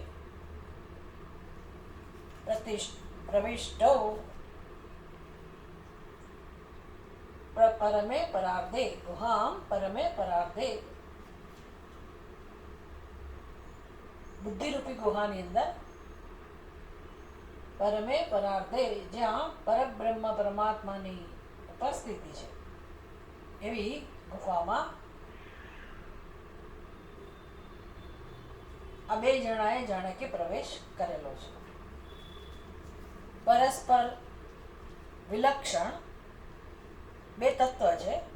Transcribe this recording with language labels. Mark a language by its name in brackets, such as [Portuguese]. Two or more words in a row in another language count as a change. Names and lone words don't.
[Sanskrit] प्रविष्टौ परमे परार्धे गुहां परमे परार्धे [Gujarati] બુદ્ધિ રૂપી ગુહાની અંદર [Sanskrit] परमे परार्धे [Gujarati] જ્યાં પરબ્રહ્મ પરમાત્માની ઉપસ્થિતિ છે એવી ગુફામાં આ બે જણાએ જાણે કે પ્રવેશ કરેલો છે। પરસ્પર વિલક્ષણ બે તત્વ છે।